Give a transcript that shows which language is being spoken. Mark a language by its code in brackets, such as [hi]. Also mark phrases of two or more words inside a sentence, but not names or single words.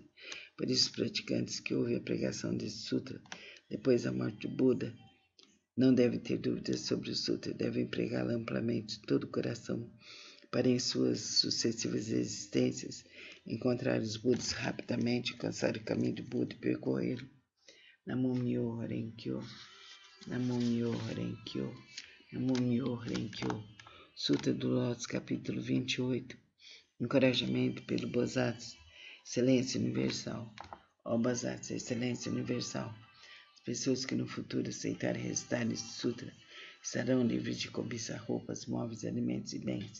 [pt] Por isso, os praticantes que ouvem a pregação desse Sutra depois da morte do Buda não devem ter dúvidas sobre o Sutra, devem pregá-lo amplamente de todo o coração, para em suas sucessivas existências encontrar os Budas rapidamente, alcançar o caminho do Buda e percorrê-lo. [ja] 南無妙法蓮華経、南無妙法蓮華経、南無妙法蓮華経. [pt] Sutra do Lótus, capítulo 28. Encorajamento pelo Bodhisattva, excelência universal. Ó Bodhisattva, excelência universal. As pessoas que no futuro aceitarem recitar este sutra estarão livres de cobiçar roupas, móveis, alimentos e bens.